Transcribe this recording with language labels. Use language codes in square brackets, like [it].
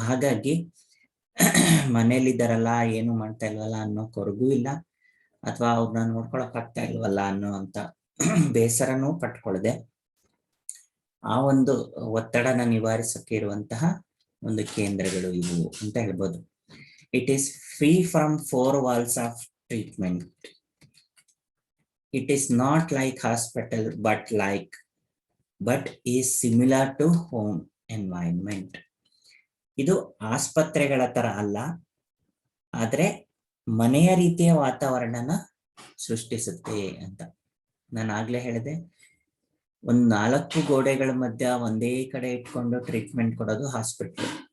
[kn] ಹಾಗಾಗಿ ಮನೇಲಿದ್ದಾರಲ್ಲ, ಏನು ಮಾಡ್ತಾ ಇಲ್ವಲ್ಲ ಅನ್ನೋ ಕೊರಗೂ ಇಲ್ಲ, ಅಥವಾ ಅವ್ರನ್ನ ನೋಡ್ಕೊಳಕ್ ಆಗ್ತಾ ಇಲ್ವಲ್ಲ ಅನ್ನೋ ಅಂತ ಬೇಸರನೂ ಪಟ್ಕೊಳ್ದೆ ಆ ಒಂದು ಒತ್ತಡನ ನಿವಾರಿಸಕ್ಕೆ ಇರುವಂತಹ ಒಂದು ಕೇಂದ್ರಗಳು ಇವು ಅಂತ ಹೇಳ್ಬೋದು. [en] It is free from 4 walls of treatment. It is not like hospital, but is similar to home environment. [kn] ಇದು ಆಸ್ಪತ್ರೆಗಳ ತರ ಅಲ್ಲ, ಆದ್ರೆ ಮನೆಯ ರೀತಿಯ ವಾತಾವರಣನ ಸೃಷ್ಟಿಸುತ್ತೆ ಅಂತ. ನಾನು ಆಗ್ಲೇ ಹೇಳಿದೆ, ಒಂದ್ 4 ಗೋಡೆಗಳ ಮಧ್ಯ ಒಂದೇ ಕಡೆ ಇಟ್ಕೊಂಡು ಟ್ರೀಟ್ಮೆಂಟ್ ಕೊಡೋದು ಹಾಸ್ಪಿಟಲ್.